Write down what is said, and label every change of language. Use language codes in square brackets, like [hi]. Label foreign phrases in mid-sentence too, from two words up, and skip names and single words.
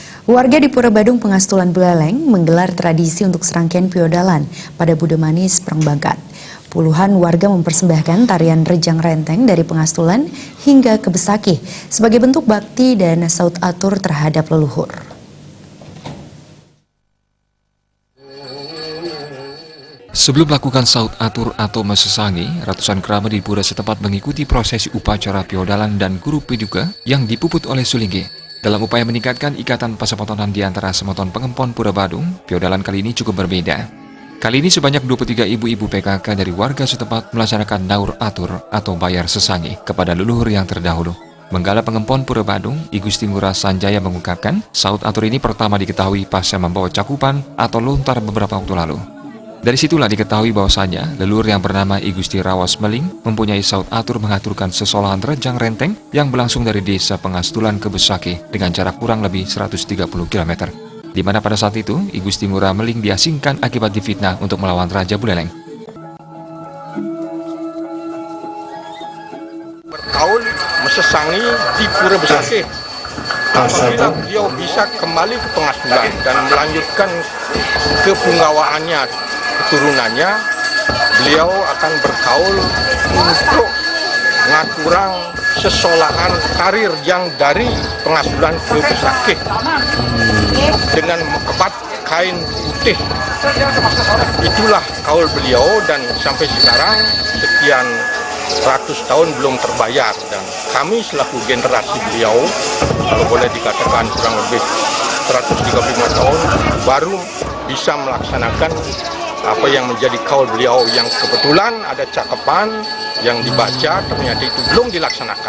[id] Warga di Pura Badung Pengastulan Buleleng menggelar tradisi untuk serangkaian piodalan pada Buda Manis Prangbangkat. Puluhan warga mempersembahkan tarian rejang renteng dari Pengastulan hingga ke Besakih sebagai bentuk bakti dan saut atur terhadap leluhur. Sebelum melakukan saut atur atau mesesangi, ratusan kerabat di pura setempat mengikuti prosesi upacara piodalan dan guru peduka yang dipuput oleh Sulingge. Dalam upaya meningkatkan ikatan pasepotonan di antara semeton pengempon Pura Badung, piodalan kali ini cukup berbeda. Kali ini sebanyak 23 ibu-ibu PKK dari warga setempat melaksanakan naur atur atau bayar sesangi kepada leluhur yang terdahulu. Menggala pengempon Pura Badung, I Gusti Ngurah Sanjaya mengungkapkan, saut atur ini pertama diketahui pasca membawa cakupan atau lontar beberapa waktu lalu. Dari situlah diketahui bahwasanya leluhur yang bernama I Gusti Rawas Meling mempunyai saut atur mengaturkan sesolahan rejang renteng yang berlangsung dari desa Pengastulan ke Besakih dengan jarak kurang lebih 130 km. Di mana pada saat itu I Gusti Ngurah Meling diasingkan akibat difitnah untuk melawan Raja Buleleng. Berkaul mesesangi di Pura Besakih. Apabila beliau bisa kembali ke Pengastulan dan melanjutkan kepunggawaannya, keturunannya, beliau akan berkaul untuk [ban] ngaturang sesolahan [id] karir yang dari Pengastulan ke Besakih dengan mengebat kain putih. Itulah kaul beliau dan sampai sekarang sekian ratus tahun belum terbayar, dan kami selaku generasi beliau, kalau boleh dikatakan kurang lebih 135 tahun, baru bisa melaksanakan apa yang menjadi kaul beliau yang kebetulan ada cakapan yang dibaca ternyata itu belum dilaksanakan.